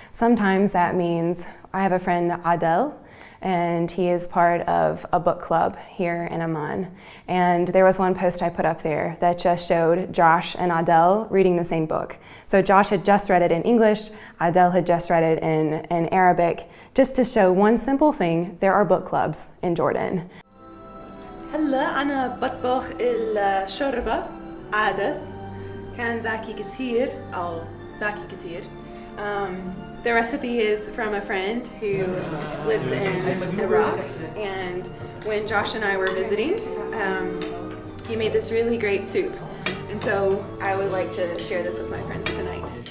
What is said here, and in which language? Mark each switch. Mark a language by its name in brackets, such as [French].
[English] Sometimes that means, I have a friend, Adel, and he is part of a book club here in Amman. And there was one post I put up there that just showed Josh and Adel reading the same book. So Josh had just read it in English, Adel had just read it in Arabic, just to show one simple thing: there are book clubs in Jordan. [Arabic] هلا أنا بطبخ الشوربة عدس كان زاكي كتير أو زاكي كتير. [English] The recipe is from a friend who lives in Iraq, and when Josh and I were visiting, he made this really great soup, and so I would like to share this with my friends tonight.